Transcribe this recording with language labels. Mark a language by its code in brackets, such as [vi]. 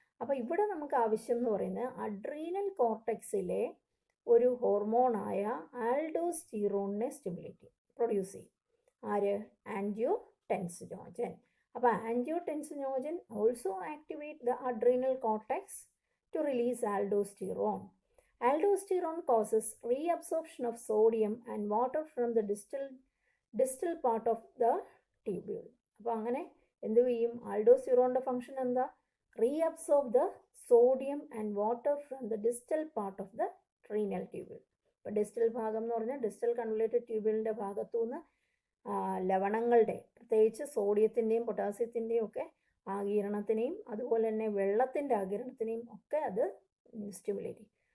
[ml] അപ്പോൾ ഇവിടെ നമുക്ക് ആവശ്യം എന്ന് പറയുന്നത് അഡ്രീനൽ കോർട്ടെക്സിലെ ഒരു ഹോർമോണായ ആൽഡോസ്റ്റിറോണിനെ പ്രൊഡ്യൂസ് ചെയ്യും. ആര്? [en] Angiotensinogen. [ml] അപ്പോൾ [en] Angiotensinogen also activate the adrenal cortex to release aldosterone. Aldosterone causes reabsorption of sodium and water from the distal part of the tubule. [ml] അപ്പോൾ അങ്ങനെ എന്ത് ചെയ്യും? ആൽഡോസ്റ്റിറോണിൻ്റെ ഫംഗ്ഷൻ എന്താ? [en] Reabsorb the sodium and water from the distal part of the renal tubule. [ml] ഇപ്പോൾ distal ഭാഗം എന്ന് പറഞ്ഞാൽ distal കൺവലേറ്റഡ് ട്യൂബ്യൂളിൻ്റെ ഭാഗത്തുനിന്ന് ലവണങ്ങളുടെ, പ്രത്യേകിച്ച് സോഡിയത്തിൻ്റെയും പൊട്ടാസ്യത്തിൻ്റെയും ഒക്കെ ആഗിരണത്തിനെയും അതുപോലെ തന്നെ വെള്ളത്തിൻ്റെ ആഗിരണത്തിനെയും ഒക്കെ അത് സ്റ്റിമുലേറ്റ് ചെയ്യും.